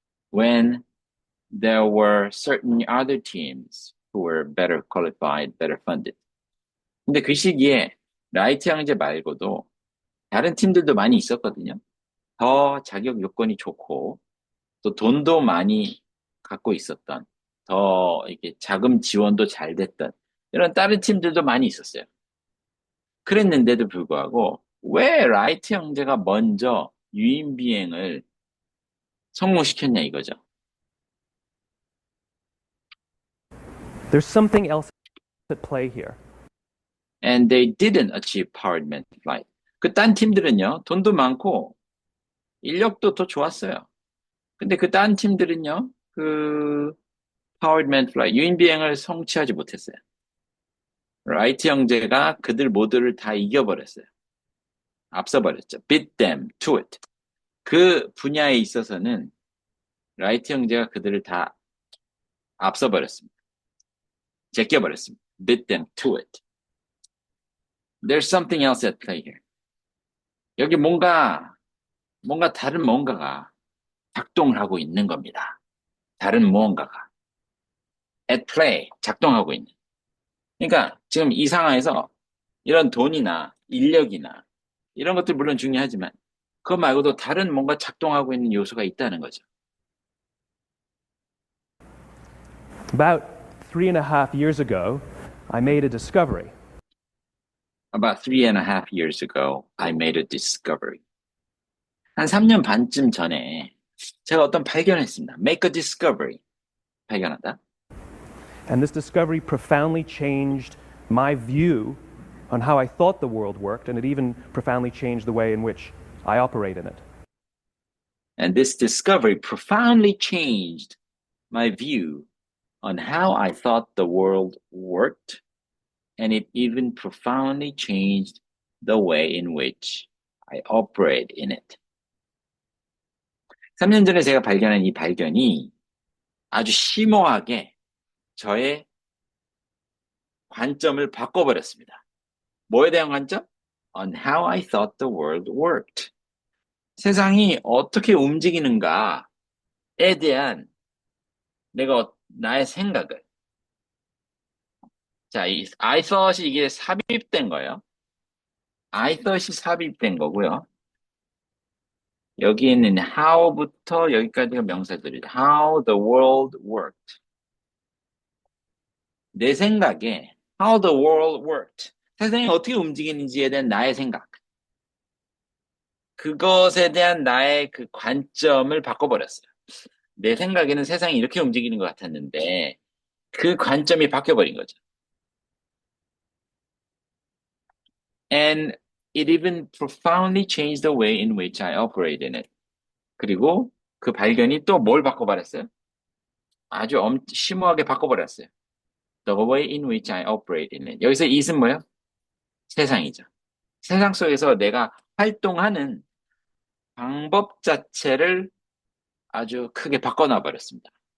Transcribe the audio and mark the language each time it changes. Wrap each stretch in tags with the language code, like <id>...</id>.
<en>When there were certain other teams who were better qualified, better funded.</en> <ko>근데 그 시기에 라이트 형제 말고도 다른 팀들도 많이 있었거든요. 더 자격 요건이 좋고 또 돈도 많이 갖고 있었던 더 이렇게 자금 지원도 잘 됐던 이런 다른 팀들도 많이 있었어요. 그랬는데도 불구하고 왜 라이트 형제가 먼저 유인 비행을 성공시켰냐 이거죠.</ko> <en>There's something else at play here. And they didn't achieve powered manned flight.</en> <ko>그 딴 팀들은요, 돈도 많고 인력도 더 좋았어요. 근데 그 딴 팀들은요, 그</ko> <en>powered manned flight,</en> <ko>유인 비행을 성취하지 못했어요. 라이트 형제가 그들 모두를 다 이겨버렸어요. 앞서버렸죠.</ko> <en>beat them to it.</en> <ko>그 분야에 있어서는 라이트 형제가 그들을 다 앞서버렸습니다. 제껴버렸습니다.</ko> <en>beat them to it. There's something else at play here.</en> <ko>여기 뭔가 뭔가 다른 뭔가가 작동을 하고 있는 겁니다. 다른 무언가가</ko> <en>at play</en> <ko>작동하고 있는. 그러니까 지금 이 상황에서 이런 돈이나 인력이나 이런 것들 물론 중요하지만 그거 말고도 다른 뭔가 작동하고 있는 요소가 있다는 거죠.</ko> <en>About 3.5 years ago, I made a discovery. About 3.5 years ago, I made a discovery.</en> <ko>한 3년 반쯤 전에 제가 어떤 발견을 했습니다.</ko> <en>Make a discovery.</en> <ko>발견하다.</ko> <en>And this discovery profoundly changed my view on how I thought the world worked, and it even profoundly changed the way in which I operate in it. And this discovery profoundly changed my view on how I thought the world worked, and it even profoundly changed the way in which I operate in it.</en> <ko>3년 전에 제가 발견한 이 발견이 아주 심오하게 저의 관점을 바꿔버렸습니다. 뭐에 대한 관점?</ko> <en>On how I thought the world worked.</en> <ko>세상이 어떻게 움직이는가에 대한 나의 생각을. 자, 이 I thought이 이게 삽입된 거예요. I thought이 삽입된 거고요. 여기 있는 how부터 여기까지가 명사들이죠.</ko> <en>How the world worked.</en> <ko>내 생각에</ko> <en>how the world worked.</en> <ko>세상이 어떻게 움직이는지에 대한 나의 생각. 그것에 대한 나의 그 관점을 바꿔버렸어요. 내 생각에는 세상이 이렇게 움직이는 것 같았는데 그 관점이 바뀌어버린 거죠.</ko> <en>And it even profoundly changed the way in which I operate in it.</en> <ko>그리고 그 발견이 또 뭘 바꿔버렸어요? 아주 심오하게 바꿔버렸어요.</ko> <en>The way in which I operate in it.</en> <ko>여기서 it은 뭐예요? 세상이죠. 세상 속에서 내가 활동하는 방법 자체를 아주 크게 바꿔놔 버렸습니다.</ko>